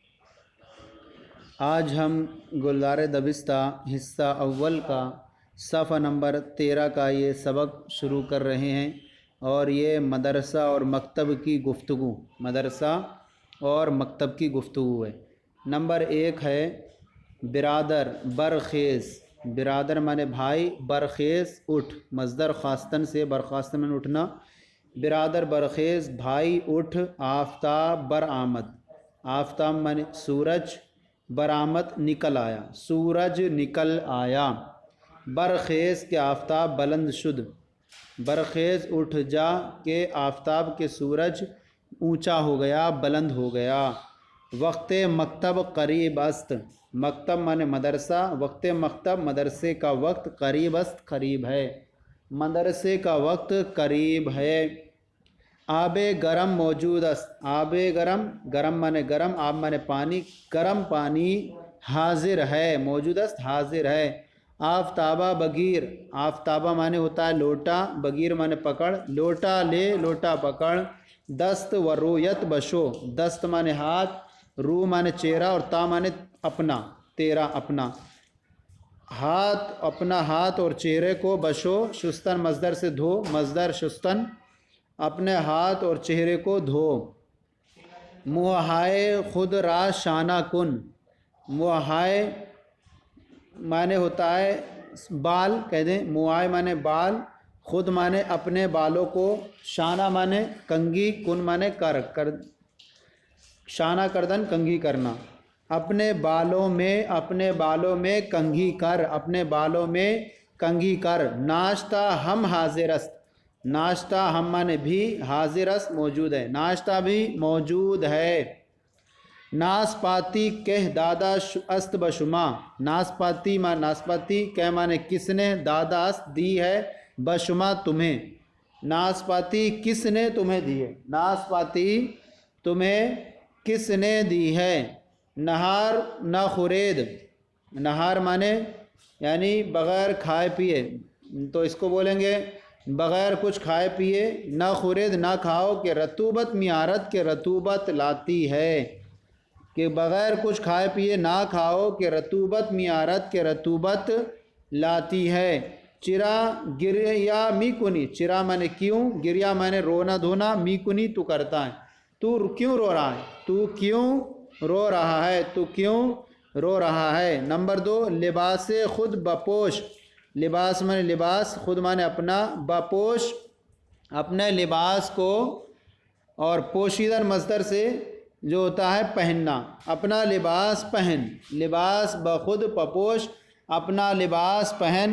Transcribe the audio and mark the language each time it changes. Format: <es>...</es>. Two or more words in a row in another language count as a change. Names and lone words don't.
<ur>آج ہم گلزار دبستہ حصہ اول کا صفحہ نمبر 13 کا یہ سبق شروع کر رہے ہیں، اور یہ مدرسہ اور مکتب کی گفتگو کی گفتگو ہے۔ نمبر 1 ہے</ur> <fa>برادر برخیز۔</fa> <ur>برادر مانے بھائی، برخیز اٹھ، مصدر خاستن سے برخاستن میں اٹھنا۔</ur> <fa>برادر برخیز</fa> <ur>بھائی اٹھ،</ur> <fa>آفتاب برآمد۔</fa> <ur>آفتاب مانے سورج، برآمد نکل آیا، سورج نکل آیا۔</ur> <fa>برخیز کے آفتاب بلند شد،</fa> <ur>برخیز اٹھ جا کہ آفتاب کے سورج اونچا ہو گیا، بلند ہو گیا۔</ur> <fa>وقت مکتب قریب است۔</fa> <ur>مکتب مانے مدرسہ،</ur> <fa>وقت مکتب</fa> <ur>مدرسے کا وقت،</ur> <fa>قریب است</fa> <ur>قریب ہے، مدرسے کا وقت قریب ہے۔</ur> <fa>آب گرم موجود است۔ آب گرم،</fa> <ur>گرم مانے گرم، آب مانے پانی، گرم پانی حاضر ہے،</ur> <fa>موجود است</fa> <ur>حاضر ہے۔</ur> <fa>آفتابہ بگیر۔</fa> <ur>آفتابہ مانے ہوتا ہے لوٹا، بگیر مانے پکڑ، لوٹا لے لوٹا پکڑ۔</ur> <fa>دست و رویت بشو۔</fa> <ur>دست مانے ہاتھ، رو مانے چہرہ اور تا مانے اپنا، تیرا اپنا۔ ہاتھ، اپنا ہاتھ اور چہرے کو بشو، شستن مصدر سے دھو، مصدر شستن، اپنے ہاتھ اور چہرے کو دھو۔</ur> <fa>موہائے خود را شانہ کن۔</fa> <ur>موہائے مانے ہوتا ہے بال، کہہ دیں موہائے مانے بال، خود مانے اپنے بالوں کو، شانہ مانے کنگھی، کن مانے کر</ur> <fa>شانہ کردن</fa> <ur>کنگھی کرنا۔ اپنے بالوں میں کنگھی کر، اپنے بالوں میں کنگھی کر۔</ur> <fa>ناشتہ ہم حاضر است۔</fa> <ur>ناشتہ ہم مانے بھی،</ur> <fa>حاضر است</fa> <ur>موجود ہے، ناشتہ بھی موجود ہے۔</ur> <fa>ناسپاتی کہہ دادا است بشما۔</fa> <ur>ناسپاتی ناسپاتی کہہ مانے کس نے،</ur> <fa>دادا است</fa> <ur>دی ہے، بشما تمہیں۔ ناسپاتی کس نے تمہیں دی ہے، ناسپاتی تمہیں کس نے دی ہے۔</ur> <fa>نہار نہ خورید۔</fa> <ur>نہار مانے یعنی بغیر کھائے پیے، تو اس کو بولیں گے بغیر کچھ کھائے پیے،</ur> <fa>نہ خورید</fa> <ur>نہ کھاؤ، کہ</ur> <fa>رطوبت میارت</fa> <ur>کے رطوبت لاتی ہے، کہ بغیر کچھ کھائے پیے نہ کھاؤ کہ</ur> <fa>رطوبت میارت</fa> <ur>کے رطوبت لاتی ہے۔</ur> <fa>چرا گریا می کنی۔</fa> <ur>چرا مانے کیوں، گریا مانے رونا دھونا،</ur> <fa>می کنی</fa> <ur>تو کرتا ہے، تو کیوں رو رہا ہے، تو کیوں رو رہا ہے، تو کیوں رو رہا ہے۔</ur> <fa>نمبر 2 لباس خود بپوش۔</fa> <ur>لباس مانے لباس، خود مانے اپنا، بپوش اپنے لباس کو، اور پوشیدہ مصدر سے جو ہوتا ہے پہننا، اپنا لباس پہن،</ur> <fa>لباس بخود پپوش</fa> <ur>اپنا لباس پہن۔</ur>